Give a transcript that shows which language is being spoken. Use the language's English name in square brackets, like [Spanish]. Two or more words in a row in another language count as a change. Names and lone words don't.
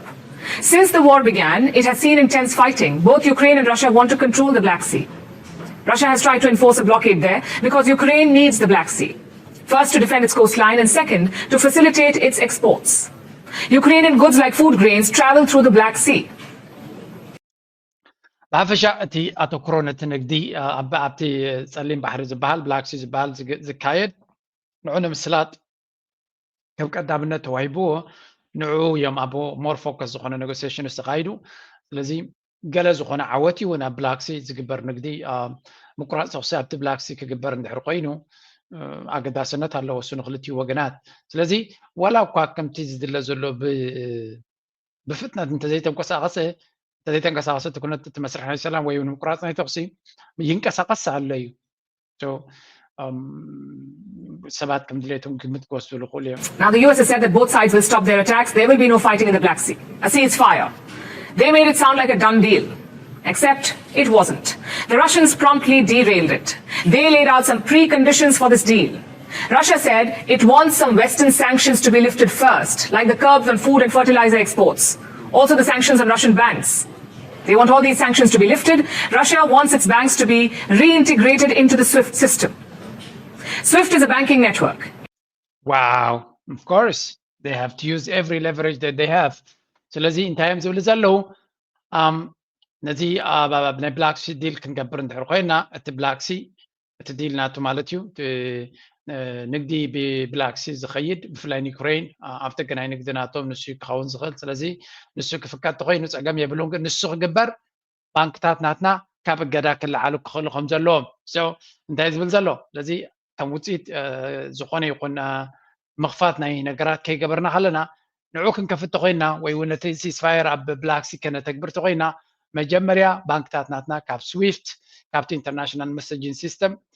[English] Since the war began, it has seen intense fighting. Both Ukraine and Russia want to control the Black Sea. Russia has tried to enforce a blockade there because Ukraine needs the Black Sea. First to defend its coastline and second to facilitate its exports. Ukrainian goods like food grains travel through the Black Sea. [Tigrinya] ብሓፈሻ እቲ ኣተኩሮ ነቲ ንግዲ ኣብቲ ፀሊም ባሕሪ ዝበሃል ብላክ ሲ ዝበሃል ዝካየድ ንዑ ንምስላጥ ከም ቀዳምነት ተዋሂብዎ ንዑ እዮም ኣብ [English] more focus [Tigrinya] ዝኾነ ኔጎሲዬሽን ዝተኻይዱ ስለዚ ገለ ዝኾነ ዓወት እውን ኣብ ብላክ ሲ ዝግበር ንግዲ ምቁራፅ ተኩሲ ኣብቲ ብላክ ሲ ክግበር እንድሕር ኮይኑ ኣገዳስነት ኣለዎ እሱ ንክልቲኡ ወገናት ስለዚ ዋላ እኳ ከምቲ ዝድለ ዘሎ ብፍጥነት እንተዘይተንቀሳቐሰ ተንቀሳቀሰ ትኩነት ትመስርሕ ናይ ሰላም ወይ እውን ምቁራፅ ናይ ተኩሲ ይንቀሳቀስ ኣሎ እዩ ሰባት ከም ድሌቶም ግምት ክወስዱ ዝኽእሉ እዮም [English] Now the US has said that both sides will stop their attacks. There will be no fighting in the Black Sea. A ceasefire. They made it sound like a done deal. Except it wasn't. The Russians promptly derailed it. They laid out some preconditions for this deal. Russia said it wants some Western sanctions to be lifted first, like the curbs on food and fertilizer exports. Also the sanctions on Russian banks. They want all these sanctions to be lifted. Russia wants its banks to be reintegrated into the SWIFT system. SWIFT is a banking network. Wow, of course they have to use every leverage that they have. [Tigrinya] ስለዚህ እንታይ ዝብል ዘለው ነዚ ናይ ብላክሲ ዲል ክንገብር እንድሕር ኮይና እቲ ብላክሲ እቲ ዲል ናቱ ማለት እዩ ንግዲ ብብላክሲ ዝኸይድ ብፍላይ ዩክሬን ኣብቲ ገናይ ንግዲ ናቶም ንሱ ክኸውን ዝኽእል ስለዚ ንሱ ክፍቀድ ኮይኑ ፀገም የብሉን ግን ንሱ ክግበር ባንክታት ናትና ካብ እገዳ ክለዓሉ ክኽእሉ ከም ዘለዎም እንታይ ዝብል ዘሎ ስለዚ ከም ውፅኢት ዝኾነ ይኹን ምኽፋት ናይ ነገራት ከይገበርና ከለና ንዑ ክንከፍት ተኮይና ወይ እውን እቲ ሲስፋየር ኣብ ብላክሲ ከነተግብር ተኮይና መጀመርያ ባንክታት ናትና ካብ ስዊፍት ካብቲ [English] international messaging system